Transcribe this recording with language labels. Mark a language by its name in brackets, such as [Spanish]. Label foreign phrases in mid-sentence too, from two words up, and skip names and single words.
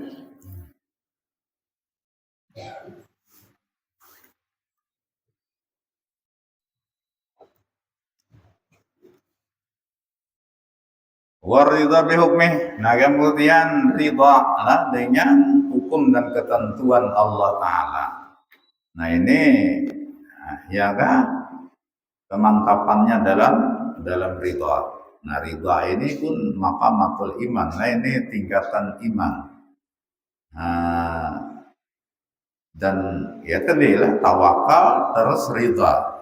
[Arabic] Waridha bihukmih. [Indonesian] Nah kemudian ridha lah dengan hukum dan ketentuan Allah Ta'ala. Nah ini ya kan kemantapannya dalam ridha. Nah ridha ini pun [Arabic] maqamatul iman. [Indonesian] Nah ini tingkatan iman. Nah, dan ya tadi lah tawakal terus ridha.